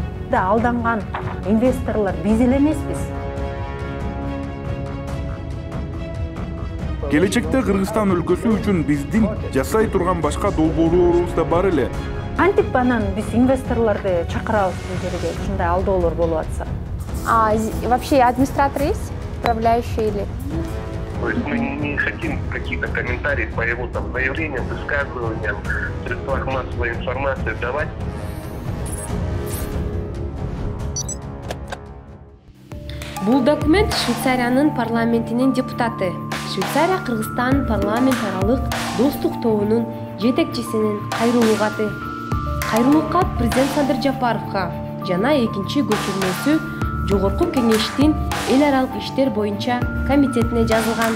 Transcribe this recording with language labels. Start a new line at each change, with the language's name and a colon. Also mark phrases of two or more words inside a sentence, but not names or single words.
Kyrgyz: Алданган инвесторлор биз эле эмеспиз. Келечекте Кыргызстан өлкөсү үчүн биздин жасай турган башка долбоорлорубуз да бар эле. Кантип анан биз инвесторлорду чакырабыз бул жерге, ушундай алдоолор болуп атса?
Russian: Вообще администратор есть, управляющий или? То есть мы не хотим какие-то комментарии по его там заявлениям, высказываниям, в средствах массовой информации давать.
Kyrgyz: Бул документ Швейцариянын парламентинин депутаты, Швейцария Кыргызстан парламент аралык достук тобунун жетекчисинин кайрылуу каты. Кайрылуу кат президент Садыр Жапаровго жана экинчи көчүрмөсү Жогорку Кеңештин эл аралык иштер боюнча комитетине жазылган.